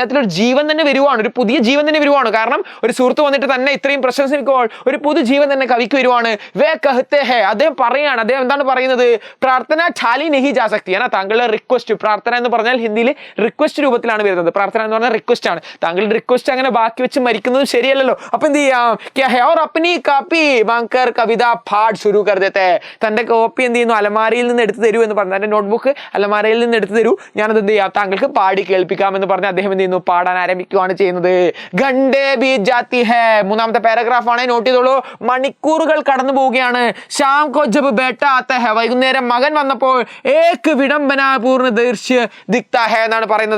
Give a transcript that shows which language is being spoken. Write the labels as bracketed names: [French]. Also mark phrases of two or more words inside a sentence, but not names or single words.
[Malayalam] അദ്ദേഹത്തിന് ഒരു ജീവൻ തന്നെ വരുവാണ്, ഒരു പുതിയ ജീവൻ തന്നെ വരുവാണ്. കാരണം ഒരു സുഹൃത്ത് വന്നിട്ട് തന്നെ ഇത്രയും പ്രശംസിക്കുമ്പോൾ ഒരു പുതു ജീവൻ തന്നെ കവിക്ക് വരുവാണ്. [Hindi] वे कहते हैं. [Malayalam] അദ്ദേഹം പറയാണ്, അദ്ദേഹം എന്താണ് പറയുന്നത്? [Hindi] प्रार्थना टाली नहीं जा सकती. [Malayalam] താങ്കളുടെ റിക്വസ്റ്റ്, പ്രാർത്ഥന എന്ന് പറഞ്ഞാൽ ഹിന്ദിയിൽ റിക്വസ്റ്റ് രൂപത്തിലാണ് വരുന്നത്. പ്രാർത്ഥന എന്ന് പറഞ്ഞാൽ റിക്വസ്റ്റ് ആണ്. താങ്കളുടെ റിക്വസ്റ്റ് അങ്ങനെ ബാക്കി വെച്ച് മരിക്കുന്നത് ശരിയല്ലല്ലോ. അപ്പൊ എന്ത് ചെയ്യാം? [Hindi] क्या है और अपनी कापी मांगकर कविता पाठ शुरू कर देते हैं. [Malayalam] തന്റെ കോപ്പി എന്ത് ചെയ്യുന്നു? അലമാരയിൽ നിന്ന് എടുത്തു തരൂ എന്ന് പറഞ്ഞു, തന്റെ നോട്ട്ബുക്ക് അലമാരയിൽ നിന്ന് എടുത്തു തരൂ, ഞാനത് എന്ത് ചെയ്യാം താങ്കൾക്ക് പാടി കേൾപ്പിക്കാം എന്ന് പറഞ്ഞ് അദ്ദേഹം എന്ത് ചെയ്യുന്നു? പാടാൻ ആരംഭിക്കുകയാണ് ചെയ്യുന്നത്. [Hindi] घंटे बीत जाती है. [Malayalam] 3ാമത്തെ പാരഗ്രാഫ് പാരാഗ്രാഫാണ്, നോട്ട് ചെയ്തോളൂ. മണിക്കൂറുകൾ കടന്നു പോവുകയാണ്. [Hindi] शाम को जब बेटा आता है, [Malayalam] വൈകുന്നേരം മകൻ വന്നപ്പോൾ [Hindi] एक विडंबनापूर्ण दृश्य दिखता है [Malayalam] എന്നാണ് പറയുന്നത്.